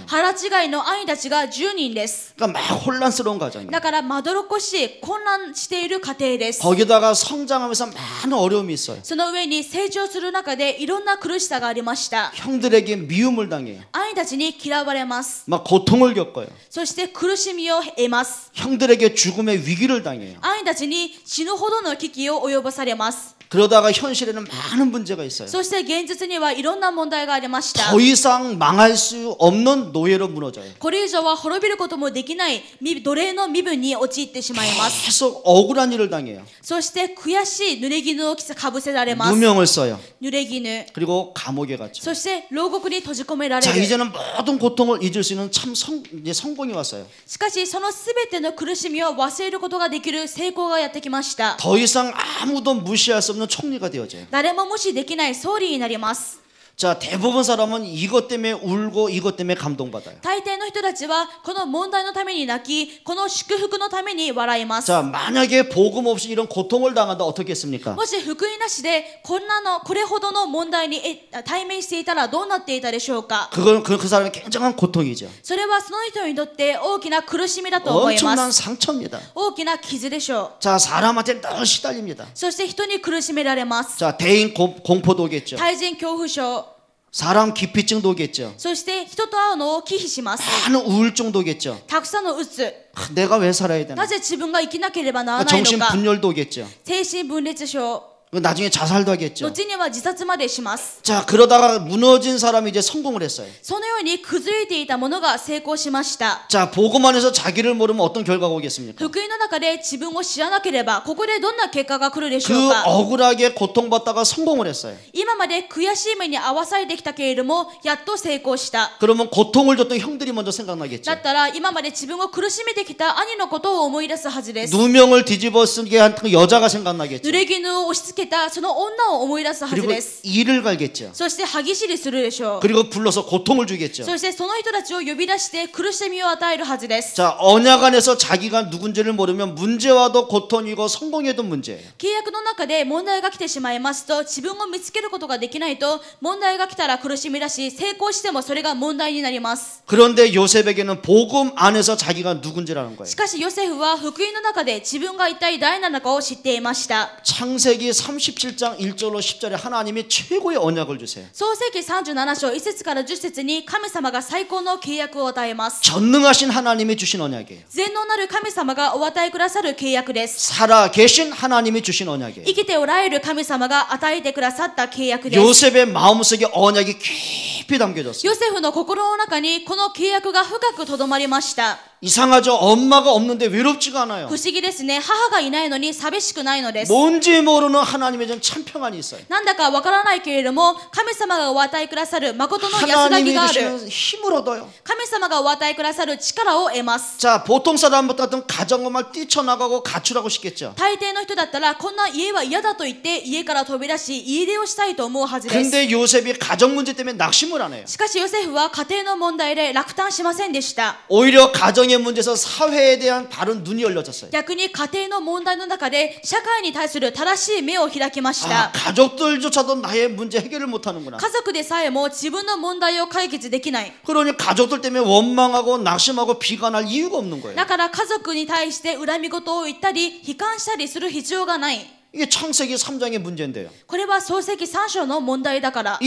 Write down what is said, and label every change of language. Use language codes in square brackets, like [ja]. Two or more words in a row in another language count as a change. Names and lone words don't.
[ja] 腹違いの兄たちが10人です。 [ko] 그러니까 막 혼란스러운 가정이에요. [ja] だからまどろっこしい混乱している家庭です。 [ko] 거기다가 성장하면서 많은 어려움이 있어요. [ja] その上に成長する中でいろんな苦しさがありました。 [ko] 형들에게 미움을 당해요. [ja] 兄たちに嫌われます。 [ko] 막 고통을 겪어요. [ja] そして苦しみを得ます。 [ko] 형들에게 죽음의 위기를 당해요. [ja] 兄たちに死ぬほどの危機を及ぼされます。 [ko] 그러다가 현실에는 많은 문제가 있어요. [ja] そして現実にはいろんな問題がありました。 [ko] 더 이상 망할 수 없는 노예로 무너져요. [ja] これ以上は滅びることもできない奴隷の身分に陥ってしまいます。 [ko] 계속 억울한 일을 당해요. [ja] そして悔しい濡れ衣をかぶせられます。 [ko] 누명을 써요. [ja] 濡れ衣。 [ko] 그리고 감옥에 갔죠. [ja] そして牢獄に閉じ込められ [ko] 자 [ja] る。 [ko] 이제는 모든 고통을 잊을 수 있는 참 이제 성공이 왔어요. [ja] しかしそのすべての苦しみを忘れることができる成功がやってきました。 [ko] 더 이상 아무도 무시할 수 없는 총리가 되어져요. [ja] 誰も無視できない総理になります。 [ko] 자 대부분 사람은 이것 때문에 울고 이것 때문에 감동받아요. [ja] 大抵の人たちはこの問題のために泣き、この祝福のために笑います。 [ko] 자 만약에 복음 없이 이런 고통을 당한다 어떻게 했습니까? [ja] もし福音なしでこれほどの問題に対面していたらどうなっていたでしょうか。 [ko] 그건 그 사람의 굉장한 고통이죠. [ja] それはその人にとって大きな苦しみだと思いま [ko] 엄청난 [ja] す。 [ko] 상처입니다. [ja] 大きな傷でしょう。 [ko] 자 사람한테 늘 시달립니다. [ja] そして人に苦しめられます。 [ko] 자 대인 공포도 오겠죠. [ja] 対人恐怖症、 [ko] 사람 기피증도 오겠죠. [ja] そして人と会うのを忌避します。 [ko] 많은 우울증도 오겠죠. [ja] たくさんのうつ、 [ko] 내가 왜 살아야 되나? [ja] なぜ自分が生きなければならないの [ko] 정신 [ja] か。 [ko] 분열도 오겠죠. [ja] 精神分裂症、 [ko] 나중에 자살도 하겠죠. [ja] 後には自殺までします。 [ko] 자 그러다가 무너진 사람이 이제 성공을 했어요. [ja] そのように崩れていたものが成功しました。 [ko] 자 복음 안에서 자기를 모르면 어떤 결과가 오겠습니까? [ja] 福音の中で自分を知らなければここでどんな結果が来るでしょ [ko] 그 [ja] うか。 [ko] 억울하게 고통받다가 성공을 했어요. [ja] 今まで悔しい目に遭わされてきたけれどもやっと成功した。 [ko] 그러면 고통을 줬던 형들이 먼저 생각나겠죠. [ja] だったら今まで自分を苦しめてきた兄のことを思い出すはずです。 [ko] 누명을 뒤집어 쓰게 한 그 여자가 생각나겠죠. [ja] 濡れ衣を押し付けたその女を思い出すはず [ko] 그리고 [ja] です。 [ko] 이를 갈겠죠. [ja] そして歯ぎしりするでしょう。 [ko] 그리고 불러서 고통을 주겠죠. [ja] そしてその人たちを呼び出して苦しみを与えるはずです。 [ko] 자, 언약 안에서 자기가 누군지를 모르면 문제와도 고통이고 성공에도 문제예요. [ja] 契約の中で問題が来てしまいますと、自分を見つけることができないと、問題が来たら苦しみだし、成功してもそれが問題になります。 [ko] 그런데 요셉에게는 복음 안에서 자기가 누군지를 아는 거예요. [ja] しかしヨセフは福音の中で自分が一体誰なのかを知っていました。 [ko] 창세기 37장 1절로 10절에 하나님이 최고의 언약을 주세요. [ja] 創世記37章1節から10節に神様が最高の契約を与えます。 [ko] 전능하신 하나님이 주신 언약이에요. [ja] 全能なる神様がお与えくださる契約です。 [ko] 살아 계신 하나님이 주신 언약이에요. [ja] 生きておられる神様が与えてくださった契約です。 [ko] 요셉의 마음속에 언약이 깊이 담겨졌어요. ヨセフの心の中にこの契約が深くとどまりました。 이상하죠. 엄마가 없는데 외롭지가 않아요. [ja] 不思議ですね。母がいないのに寂しくないのです。 [ko] 뭔지 모르는 하나님의 참 평안이 있어요. [ja] なんだかわからないけれども、神様がお与えくださる誠の安ら [ko] 하나님이 [ja] ぎがある。 [ko] 주시는 힘을 얻어요. [ja] 神様がお与えくださる力を得ます。 [ko] 자, 보통 사람 같은 가정을 막 뛰쳐나가고 가출하고 싶겠죠. [ja] 大抵の人だったら、こんな家は嫌だと言って家から飛び出し家出をしたいと思うはずです。 [ko] 근데 요셉이 가정 문제 때문에 낙심을 안 해요. [ja] しかしヨセフは家庭の問題で落胆しませんでした。 [ko] 오히려 가정의 문제에서 사회에 대한 바른 눈이 열려졌어요. [ja] 逆に家庭の問題の中で社会に対する正しい目を開きまし [ko] 아, [ja] た。 [ko] 가족들조차도 나의 문제 해결을 못하는구나. [ja] 家族でさえも自分の問題を解決できない。 [ko] 그러니 가족들 때문에 원망하고 낙심하고 비관할 이유가 없는 거예요. [ja] だから家族に対して恨み事を言ったり悲観したりする必要がない。 [ko] 이게 창세기 3장의 문제인데요. [ja] これは創世記3章の問題だから。